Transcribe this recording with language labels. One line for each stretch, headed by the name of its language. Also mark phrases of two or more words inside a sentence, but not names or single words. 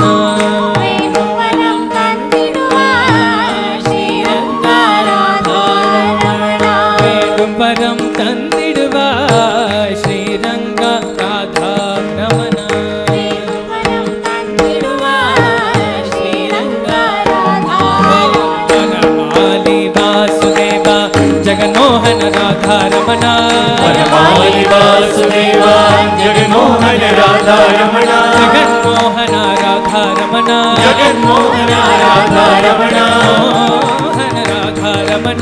Tamil: வேணுவரம் தந்திடுவாய் ஸ்ரீரங்க ராதா ரமண வேண்டும் வரம் தந்திடுவாய் ஸ்ரீரங்க ராதா ரமண வேணுவரம் தந்திடுவாய் ஸ்ரீரங்க ராதா ரமண
Sanskrit: वनमाली वासुदेव जगन्मोहन राधा रमण वनमाली वासुदेव जगन्मोहन राधा रमण जगन्मोहन राधा रमण जगन्मोहन राधा रमण मोहन राधा रमण